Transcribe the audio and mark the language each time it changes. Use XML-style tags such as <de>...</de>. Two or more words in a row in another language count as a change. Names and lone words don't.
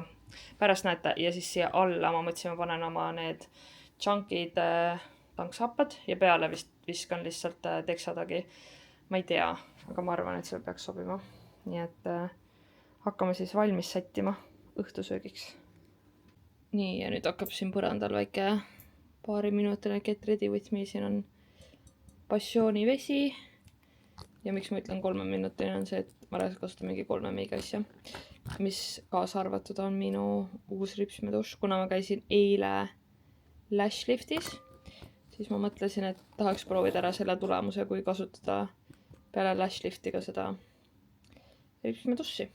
<et>Pärast näete ja siis siia alla ma mõtlesin, ma panen oma need chunkid tanksappad ja peale vist viskan lihtsalt teksatagi. Ma ei tea, aga ma arvan, et see peaks sobima. Nii et hakkame siis valmis sättima õhtusöögiks. Nii, ja nüüd hakkab siin põrandal väike paariminutine</et> <en>get ready with me.</en> <et>Siin on passioonivesi ja miks ma ütlen 3 minutini on see, et ma kasutan mingi 3 meiga asja, mis kaasa arvatud on minu uus ripsmedušš. Kuna ma käisin eile Lashliftis, siis ma mõtlesin, et tahaks proovida ära selle tulemuse, kui kasutada peale Lashlifti ka seda ripsmedušši.</et>